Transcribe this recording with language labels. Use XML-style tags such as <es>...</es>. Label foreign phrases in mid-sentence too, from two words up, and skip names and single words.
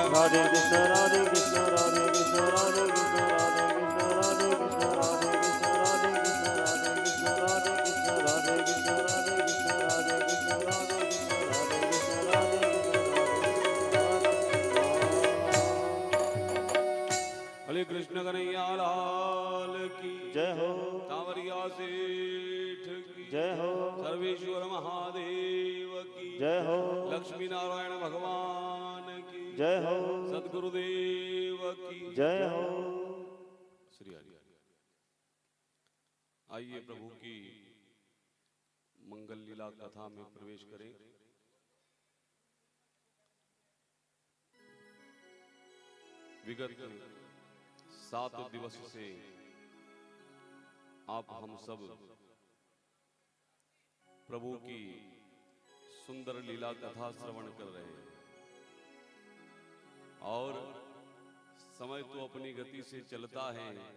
<hi>राधे कृष्ण राधे कृष्ण राधे कृष्ण राधे कृष्ण राधे कृष्ण राधे कृष्ण राधे कृष्ण राधे कृष्ण राधे कृष्ण राधे कृष्ण राधे कृष्ण राधे कृष्ण राधे कृष्ण राधे कृष्ण राधे हरे कृष्ण कन्हैया लाल की जय हो, कांवरिया सेठ की जय हो, सर्वेश्वर महादेव की जय हो, लक्ष्मी नारायण भगवान की जय हो, सदगुरुदेव की जय हो। श्री हरि। आइए प्रभु की मंगल लीला कथा में प्रवेश करें। विगत 7 दिवस से आप हम सब प्रभु की सुंदर लीला कथा श्रवण कर रहे हैं और समय तो अपनी गति से चलता है,</hi>